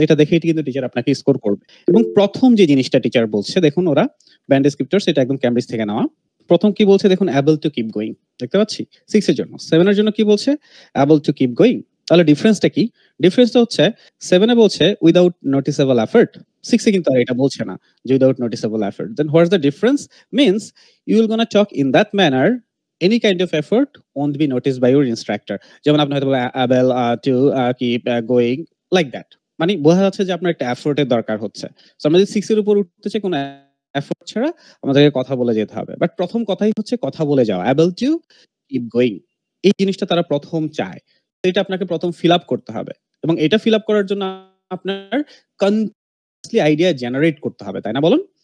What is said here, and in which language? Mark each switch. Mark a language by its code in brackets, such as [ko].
[bn] এটা দেখেই কিন্তু টিচার আপনাকে স্কোর করবে। এবং প্রথম যে জিনিসটা টিচার বলছে, দেখুন ওরা ব্যান্ড ডেসক্রিপ্টরস, এটা একদম ক্যামব্রিজ থেকে নেওয়া। প্রথম কি বলছে দেখুন, [en] Able to keep going. [bn] দেখতে পাচ্ছি 6 এর জন্য। 7 এর জন্য কি বলছে? [en] Able to keep going. [bn] তাহলে ডিফারেন্সটা কি? ডিফারেন্সটা হচ্ছে 7 এ বলছে [en] without noticeable effort, [bn] 6 এ কিন্তু আর এটা বলছে না যে without noticeable effort. [en] Then what's the difference? Means you will gonna talk in that manner, any kind of effort won't be noticed by your instructor. [bn] যেমন আপনি হয়তো [en] able to keep going like that, [bn] মানে বোঝা যাচ্ছে যে আপনার একটা effort এর দরকার হচ্ছে। সো আমরা যদি 6 এর উপর উঠতে চাই, কোনো এফোর্ট ছাড়া আমাদেরকে কথা বলে যেতে হবে। বাট প্রথম কথাই হচ্ছে কথা বলে যাওয়া, [en] able to keep going। [bn] এই জিনিসটা তারা প্রথম চায়। এটা আপনাকে প্রথম ফিল আপ করতে হবে এবং এটা ফিল আপ করার জন্য আপনার কন্টিনিউয়াসলি আইডিয়া জেনারেট করতে হবে, তাই না বলুন?